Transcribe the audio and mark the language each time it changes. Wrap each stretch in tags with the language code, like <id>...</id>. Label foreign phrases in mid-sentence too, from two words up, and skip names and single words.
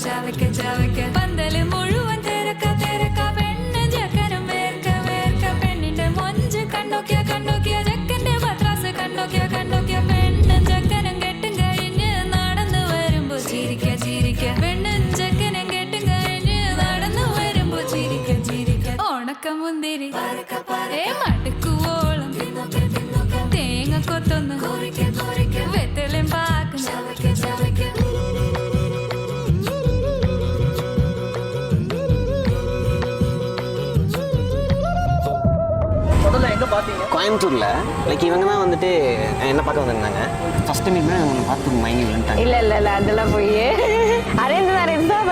<ml>ചവയ്ക്ക ചവയ്ക്ക പന്തല് മുഴുവൻ തിരക്ക തിരക്ക പെണ്ണ് ചക്കനും വേർക്ക വേർക്ക പെണ്ണിന്റെ മൊഞ്ച് കണ്ണോക്കിയ കണ്ണോക്കിയ ചക്കന്റെ പത്രാസ് കണ്ണോക്കിയ കണ്ണോക്കിയ പെണ്ണും ചക്കനും കെട്ടും കഴിഞ്ഞ് നടന്നു വരുമ്പോ ചിരിക്ക ചിരിക്ക പെണ്ണും ചക്കനും കെട്ടും കഴിഞ്ഞ് നടന്നു വരുമ്പോ ചിരിക്ക ചിരിക്ക ഉണക്ക മുന്തിരി മടുക്കുവോളം തേങ്ങ കൊത്തൊന്ന് വെത്തലും പാക്കും ചവയ്ക്ക ചവയ്ക്ക</ml> <ta>கோயம்புத்தூர்ல லைக் இவங்க தான் வந்துட்டு என்ன பார்க்க வந்திருந்தாங்க.</ta> <en>first time</en> <ta>ஒன்று பார்த்து மயங்கி விழுந்துட்டாங்க. இல்ல அதெல்லாம் போய்</ta> <en>arranged marriage</en> <ta>தான்.</ta>